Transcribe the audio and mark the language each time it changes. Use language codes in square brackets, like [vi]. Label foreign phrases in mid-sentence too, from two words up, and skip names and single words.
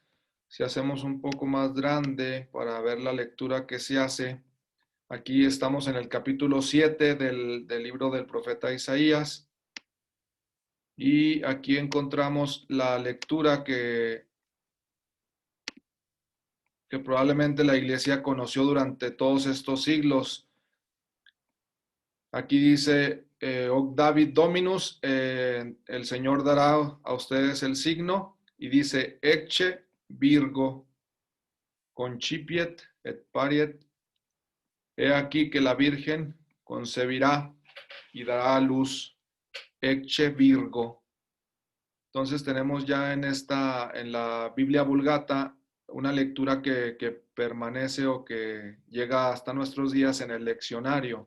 [es] Si hacemos un poco más grande para ver la lectura que se hace, aquí estamos en el capítulo 7 del libro del profeta Isaías, y aquí encontramos la lectura que probablemente la iglesia conoció durante todos estos siglos. Aquí dice, [la] Hoc David Dominus, [es] el Señor dará a ustedes el signo, y dice, [la] Ecce Virgo concipiet et pariet, [es] he aquí que la Virgen concebirá y dará a luz, [la] Ecce Virgo. [es] Entonces tenemos ya en la Biblia Vulgata una lectura que permanece o que llega hasta nuestros días en el leccionario.